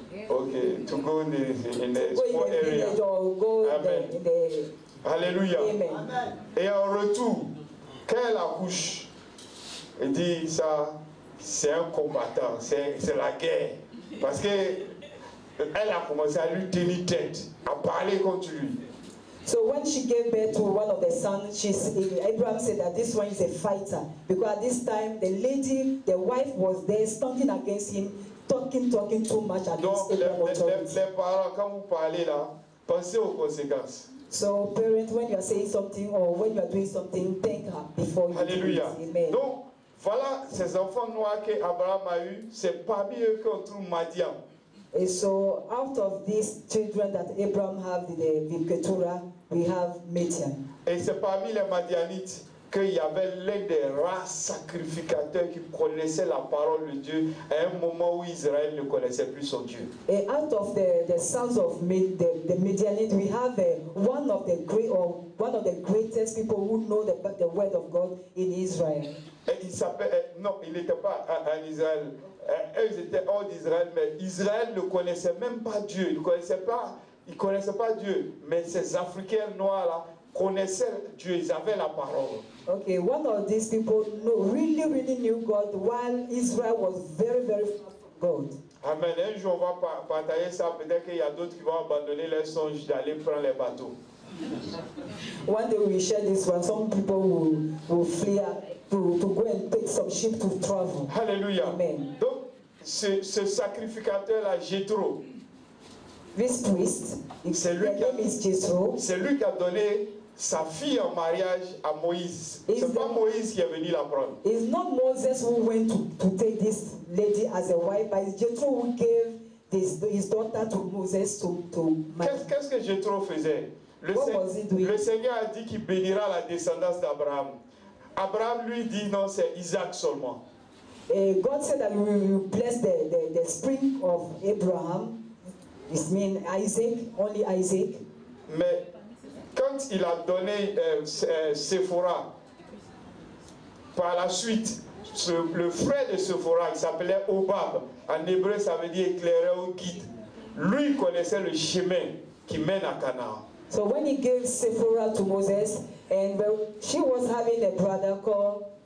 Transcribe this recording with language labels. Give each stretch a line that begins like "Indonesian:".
English: okay, to go in the small area.
French: Amen. Alléluia. Amen. Et en retour, quand elle accouche, elle dit ça, c'est un combattant, c'est la guerre. Parce que elle a commencé à lui tenir tête, à parler contre lui.
English: So when she gave birth to one of the sons, Abraham said that this one is a fighter. Because at this time, the wife was there standing against him, talking too much against Abraham.
French: Les parents, quand vous parlez là, pensez aux conséquences.
English: So parents, when you are saying something or when you are doing something, think before you
French: Alléluia.
English: do it. Amen.
French: Donc, voilà ces enfants noirs qu'Abraham a eu, c'est parmi eux qu'on trouve Madian.
English: And so out of these children that Abraham had with Keturah, we have Midian.
French: Et c'est parmi les Madianites qu'il y avait l'un des rares sacrificateurs qui connaissait la parole de Dieu à un moment où Israël ne connaissait plus son Dieu.
English: And out of the sons of the Midianites, we have one of the greatest people who know the word of God in Israel.
French: Et il s'appelle, non, il n'était pas en Israël. Eux étaient hors d'Israël, mais Israël ne connaissait même pas Dieu. Il ne connaissait pas Dieu. Mais ces Africains noirs là connaissaient Dieu. Ils avaient la parole.
English: Okay, one of these people really knew God, while Israel was very far from God.
French: Amen. Un jour, on va partager ça. Peut-être qu'il y a d'autres qui vont abandonner leur songe d'aller prendre les bateaux.
English: One day we share this one. Some people will flee to go and take some ship to travel.
French: Alléluia. Amen. Donc, ce sacrificateur-là, Jéthro,
English: This priest,
French: c'est lui qui a donné sa fille en mariage à Moïse.
English: Is
French: C'est pas
English: the-
French: Moïse qui est venu la prendre.
English: It's not Moses who went to take this lady as a wife, but it's Jethro who gave his daughter to Moses to marry.
French: Qu'est-ce que Jethro faisait?
English: What was he doing?
French: Le Seigneur a dit qu'il bénira la descendance d'Abraham. Abraham lui dit non, c'est Isaac seulement.
English: God said that we will bless the spring of Abraham. It means Isaac, only Isaac.
French: Mais quand il a donné Séphora, par la suite, le frère de Séphora, il s'appelait Obab. En hébreu, ça veut dire éclaireur ou guide. Lui connaissait le chemin qui mène à Canaan.
English: So when he gave Sephora to Moses, and she was having a brother called